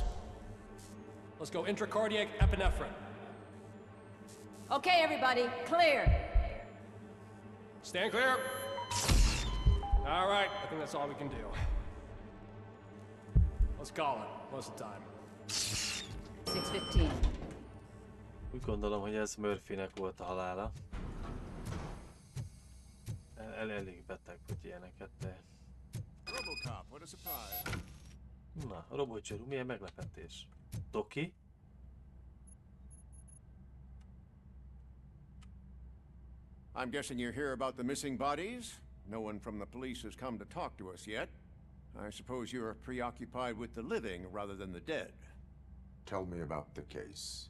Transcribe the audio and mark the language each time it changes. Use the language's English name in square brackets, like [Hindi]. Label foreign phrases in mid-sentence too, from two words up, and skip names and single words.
[English] Let's go intracardiac epinephrine. Okay, everybody, clear. Stand clear. All right, I think that's all we can do. Let's call it. Most of the time. 6:15. [Hungarian] Úgy gondolom, hogy ez Murphynek volt a halála. Elég beteg, hogy ilyeneket, de... [English] RoboCop, what a surprise. [Hungarian] Na, robotcsörú, milyen meglepetés. Toki? [English] I'm guessing you're here about the missing bodies? No one from the police has come to talk to us yet. I suppose you're preoccupied with the living rather than the dead. Tell me about the case.